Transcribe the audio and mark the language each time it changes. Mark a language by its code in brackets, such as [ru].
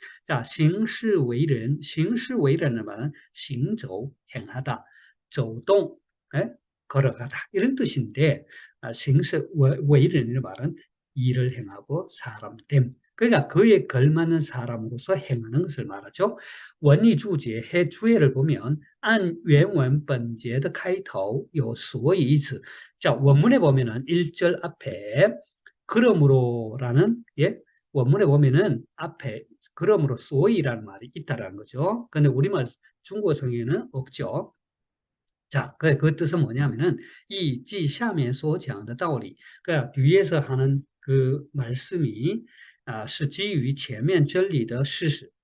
[ko] 자, [zh] 行事为人 [ko] 의 말은 [zh] 行走, [ko] 행하다, [zh] 走动, [ko] 걸어가다 이런 뜻인데, 行事为人의 말은 일을 행하고 사람됨. 그러니까 그에 걸맞는 사람으로서 행하는 것을 말하죠. 원리주제 해주해를 보면 [zh] 按原文本节的开头有所以一词. [ko] 자, 원문에 보면은 1절 앞에 그러므로라는 예, 원문에 보면은 앞에 그러므로 소이라는 말이 있다라는 거죠. 근데 우리말 중국어 성에는 없죠. 자, 그 뜻은 뭐냐면은 이 지 [zh] 下面所讲的道理, [ko] 그러니까 뒤에서 하는 그 말씀이 [zh] 是基于前面真理的事实.